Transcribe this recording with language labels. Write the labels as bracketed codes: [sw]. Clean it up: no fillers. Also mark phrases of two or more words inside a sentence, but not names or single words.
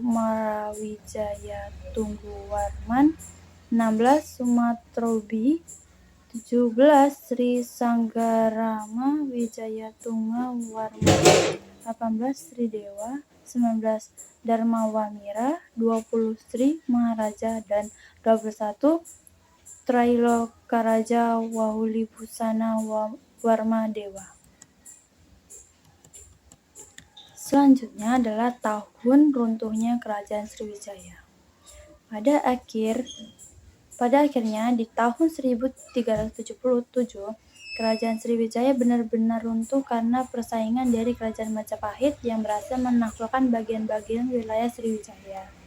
[id] Marawijayatungguwarman, 16 Sumatrobi, 17 Sri Sanggarama Wijayatunggawarman, 18 Sri Dewa, 19 Dharmawamira, 20 Sri Maharaja, dan 21 Trailokaraja Wahulibhusana Warmadewa. Selanjutnya adalah tahun runtuhnya Kerajaan Sriwijaya. Pada akhirnya di tahun 1377, Kerajaan Sriwijaya benar-benar runtuh karena persaingan dari Kerajaan Majapahit yang berhasil menaklukkan bagian-bagian wilayah Sriwijaya.